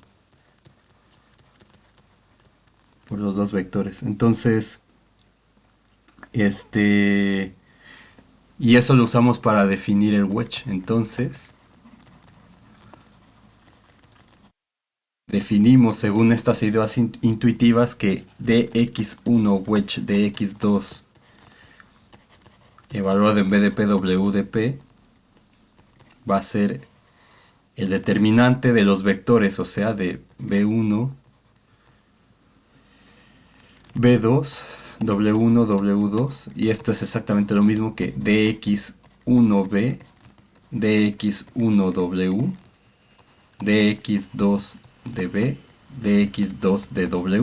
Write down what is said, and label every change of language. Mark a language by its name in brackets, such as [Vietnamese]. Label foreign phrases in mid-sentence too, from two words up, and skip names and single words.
[Spanish] Por los dos vectores. Entonces, y eso lo usamos para definir el wedge. Entonces, definimos según estas ideas intuitivas que dx1 wedge dx2 evaluado en BDP WDP va a ser el determinante de los vectores, o sea, de B1 B2, W1, W2, y esto es exactamente lo mismo que DX1B, DX1W, DX2DB, DX2DW.